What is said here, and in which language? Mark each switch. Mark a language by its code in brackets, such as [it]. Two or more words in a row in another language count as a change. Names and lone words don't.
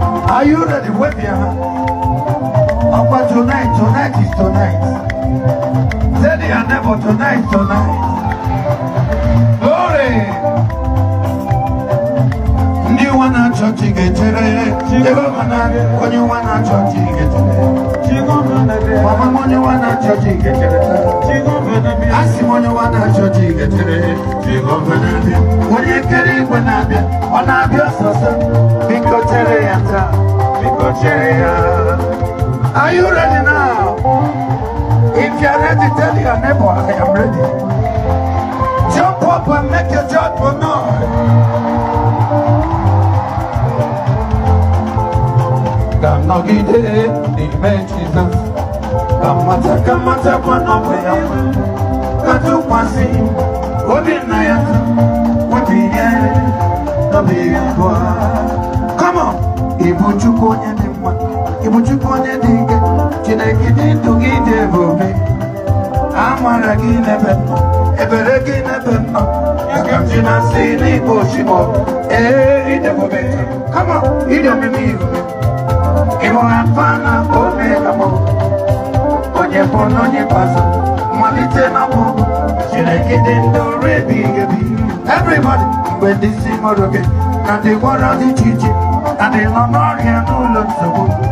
[en] Are you ready? Wave your hand. Opa, tonight, tonight is tonight. Tell your neighbor, tonight, tonight. Glory. [ig] Ndị ụwa na-achọ chi ga-echere. Jehova na-abịa. Onye ụwa na-achọ chi ga-echere. Jehova na-abịa. Mama m, onye ụwa na-achọ chi ga-echere taa. Jehova na-abịa. Asị m onye ụwa na-achọ chi ga-echere. Jehova na-abịa. Onye kere igwe na-abịa. Ọ na-abịa ọsọsọ. Biko chere ya taa. Biko chere ya. [en] Are you ready now? If you are ready, tell your neighbor, "I am ready." Jump up and make a joyful noise. [ig] Ka m nọgide n'ime Jizọs. Ka m mata, ka m mata kwa n'ọbụ ya nwe. Ka tụkwasị obi nna ya, obi ihe, n'obi ihe abụọ. [en] Come on. [ig] Ị bụ Chukwu onye dị mma. Ị bụ Chukwu onye dị ike. Chineke dị ndụ gị dị ebube. Amara gị n'ebe m nọ. Ebere gị n'ebe m nọ. Ya ka m ji na-asị n'ịbụ Chimo. Ee, ị dị ebube. [en] Come on. [ig] Ị dị omimi ebube. Ị bụ Alfa na Omega m. Onye bụ na onye ikpeazụ. Mmalite na ọgwụgwụ. Chineke dị ndụ ruo ebighị ebi. Everybody, mgbe ndị isi mụrụ gị, na ndị gwọrọ dị iche iche, na ndị nọ n'ọrịa n'ụlọ nsogbu.